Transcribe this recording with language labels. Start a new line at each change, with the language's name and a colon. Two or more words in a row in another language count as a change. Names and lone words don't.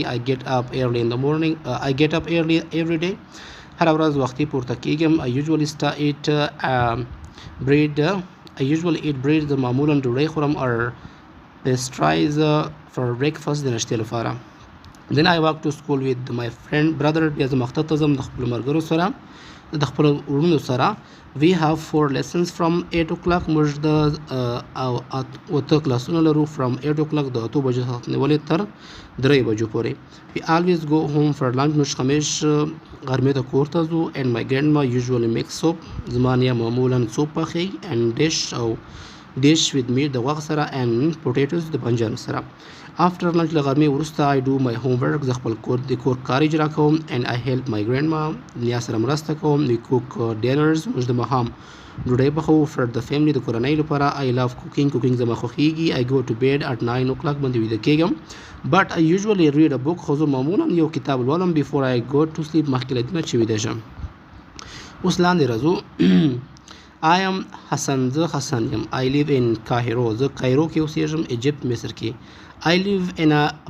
English: I get up early in the morning. I get up early every day.
Pashto: هره ورځ وختي پورته کېږم.
English: I usually eat bread. I usually eat bread.
Pashto: زه معمولا ډوډۍ خورم
English: or pastries for breakfast
Pashto: د ناشتې لپاره.
English: then I walk to school with my brother.
Pashto: بیا زه مکتب ته ځم د خپلو ملګرو سره د خپلو وروڼو سره.
English: we have 4 lessons from 8 o'clock.
Pashto: موږ د 8 کلاسونه لرو
English: from 8 o'clock
Pashto: د 8 بجو څخه نیولې تر 3 بجو پورې.
English: we always go home for lunch.
Pashto: موږ همیش غرمې ته کور ته ځو
English: and my grandma usually makes soup.
Pashto: زما نیا معمولا سوپ پخوي
English: and dish with meat
Pashto: د غوښې سره
English: and potatoes
Pashto: د بنجانو سره.
English: after lunch
Pashto: له غرمې وروسته
English: I do my homework.
Pashto: زه خپل کور کار اجرا کوم
English: and I help my grandma.
Pashto: نیا سره مرسته کوم.
English: we cook dinners.
Pashto: موږ د ماښام ډوډۍ پخوو
English: for the family
Pashto: د کورنۍ لپاره.
English: I love cooking.
Pashto: زما خوښیږي.
English: I go to bed at 9 o'clock
Pashto: باندې ویده کېږم.
English: but I usually read a book.
Pashto: خو زه معمولا یو کتاب لولم
English: before I go to sleep
Pashto: مخکې له دې نه چې ویده شم. اوس لاندې راځو.
English: I am حسن.
Pashto: زه حسن یم.
English: I live in Cairo.
Pashto: زه کایرو کې اوسېږم. Egypt مصر کې.
English: I live in a